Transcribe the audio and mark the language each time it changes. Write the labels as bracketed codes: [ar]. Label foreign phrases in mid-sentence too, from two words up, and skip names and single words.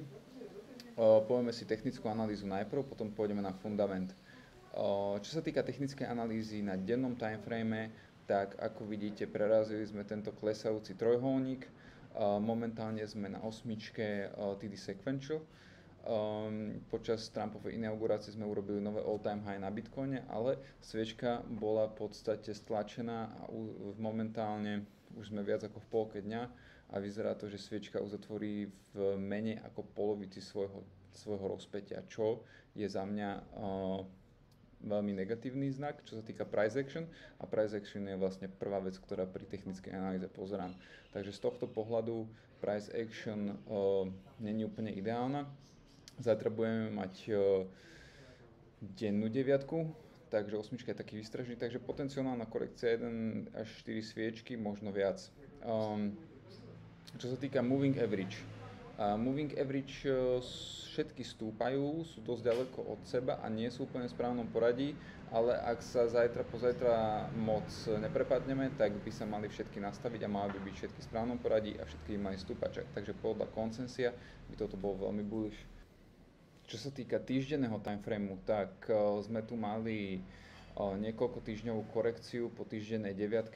[sk] Povieme si technickú analýzu najprv, potom pôjdeme na fundament. Čo sa týka technickej analýzy na dennom timeframe, tak ako vidíte, prerazili sme tento klesajúci trojuholník. Momentálne sme na osmičke TD Sequential. Počas Trumpovej inaugurácie sme urobili nové [en] all-time high [sk] na Bitcoine, ale sviečka bola v podstate stlačená a momentálne už sme viac ako v polke dňa a vyzerá to, že sviečka uzatvorí v menej ako polovici svojho rozpätia, čo je za mňa veľmi negatívny znak, čo sa týka [en] price action, [sk] a [en] price action [sk] je vlastne prvá vec, ktorá pri technickej analýze pozerám. Takže z tohto pohľadu [en] price action [sk] není úplne ideálna. Zajtra budeme mať dennú deviatku, takže osmička je taký výstražný, takže potenciálna korekcia 1 až 4 sviečky, možno viac. Čo sa týka [en] moving average, [sk] všetky stúpajú, sú dosť ďaleko od seba a nie sú úplne v správnom poradí, ale ak sa zajtra pozajtra moc neprepadneme, tak by sa mali všetky nastaviť a mali by byť všetky v správnom poradí a všetky by mali stúpať. Takže podľa konsensia by toto bolo veľmi bullish. Čo sa týka týždenného timeframeu, tak sme tu mali niekoľko týždňovú korekciu po týždennej deviatke.